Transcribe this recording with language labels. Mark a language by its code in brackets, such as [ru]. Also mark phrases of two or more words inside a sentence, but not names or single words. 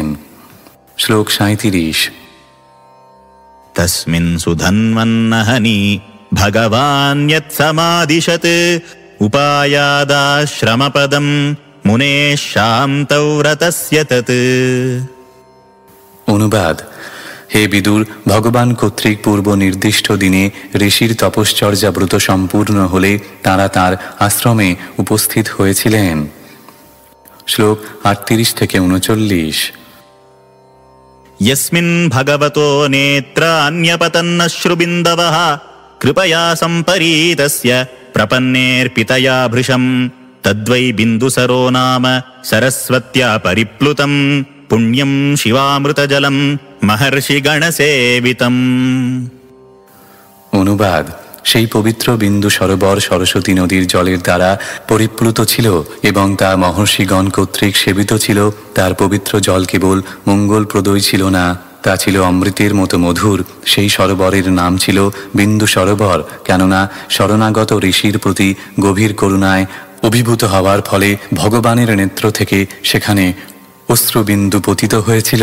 [bn] শ্লোক 37। [sa] तस्मिन् सुधन्वन्नहनि भगवान् यत्समादिशत् उपायादाश्रमपदं मुनेः शान्तौ व्रतस्य तत्। [bn] অনুবাদ। হে বিদুর, ভগবান কর্তৃক পূর্ব নির্দিষ্ট দিনে ঋষির তপশ্চর্যা ব্রত সম্পূর্ণ হলে তারা তার আশ্রমে উপস্থিত হয়েছিলেন। শ্লোক 38 থেকে 39। [sa] यस्मिन् भगवतो नेत्रान्यपतन्नश्रुबिन्दवः कृपया सम्परीतस्य प्रपन्नेऽर्पितया भृशम् तद्वै बिन्दुसरो नाम सरस्वत्या परिप्लुतं पुण्यं शिवामृतजलं महर्षिगणसेवितम्। [bn] অনুবাদ। সেই পবিত্র বিন্দু সরোবর সরস্বতী নদীর জলের দ্বারা পরিপ্লুত ছিল এবং তা মহর্ষিগণ কর্তৃক সেবিত ছিল। তার পবিত্র জল কেবল মঙ্গলপ্রদই ছিল না, তা ছিল অমৃতের মতো মধুর। সেই সরোবরের নাম ছিল বিন্দু সরোবর, কেননা শরণাগত ঋষির প্রতি গভীর করুণায় অভিভূত হওয়ার ফলে ভগবানের নেত্র থেকে সেখানে অশ্রুবিন্দু পতিত হয়েছিল।